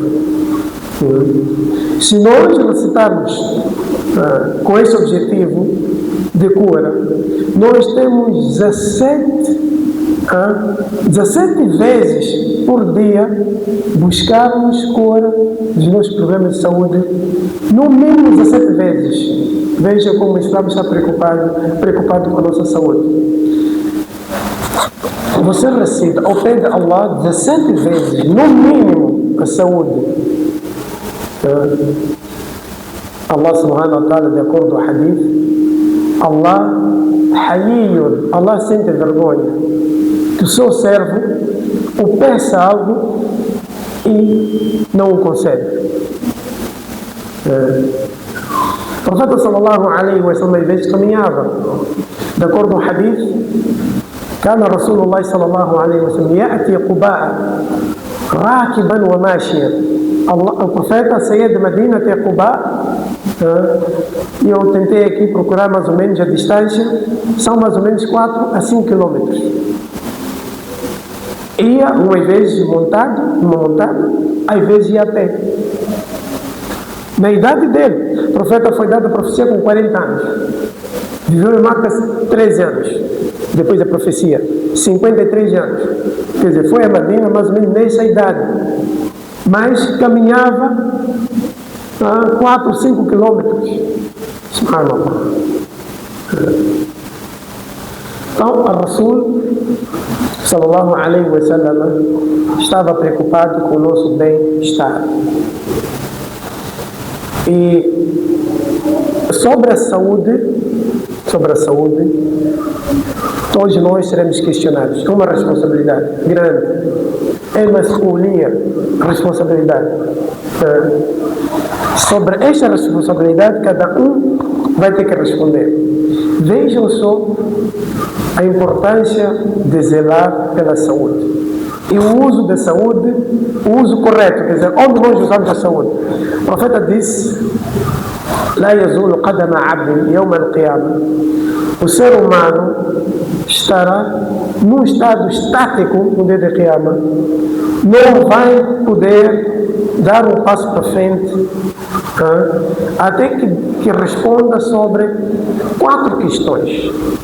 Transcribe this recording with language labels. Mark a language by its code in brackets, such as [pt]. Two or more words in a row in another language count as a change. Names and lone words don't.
[pt] Se nós recitarmos com esse objetivo de cura, nós temos 17 17 vezes por dia buscarmos cura dos nossos problemas de saúde, no mínimo 17 vezes. Veja como o Islã está preocupado com a nossa saúde. Você recita ou pede a Allah 17 vezes, no mínimo, a saúde. [ar] الله سبحانه وتعالى, [pt] de acordo com o hadith, [ar] الله حيي, [pt] Allah sente vergonha que o seu servo o peça algo e não o concede. O profeta [ar] صلى الله عليه وسلم, [pt] às vezes caminhava, de acordo com o hadith, [ar] كان رسول الله صلى الله عليه وسلم يأتي قباء راكبا وماشيا. [pt] O profeta saía de Medina até Quba, e eu tentei aqui procurar mais ou menos a distância, são mais ou menos 4 a 5 quilômetros. Ia uma vez montado, numa montada, às vezes ia a pé. Na idade dele, o profeta foi dado a profecia com 40 anos. Viveu em Maca 13 anos. Depois da profecia, 53 anos. Quer dizer, foi a Medina mais ou menos nessa idade. Mas caminhava 4 ou 5 quilômetros. Subhanallah. Então, a [ar] رسول صلى الله عليه وسلم [pt] estava preocupado com o nosso bem-estar. E sobre a saúde, todos nós seremos questionados. É uma responsabilidade grande. É masculia, responsabilidade. Sobre esta responsabilidade, cada um vai ter que responder. Vejam só a importância de zelar pela saúde. E o uso da saúde, o uso correto, quer dizer, onde nós usamos a saúde. O profeta disse: [ar] لا يزول قدم عبد يوم القيامة. [pt] O ser humano estará num estado estático no dia da Qiyamah, não vai poder dar um passo para frente, até que responda sobre 4 questões.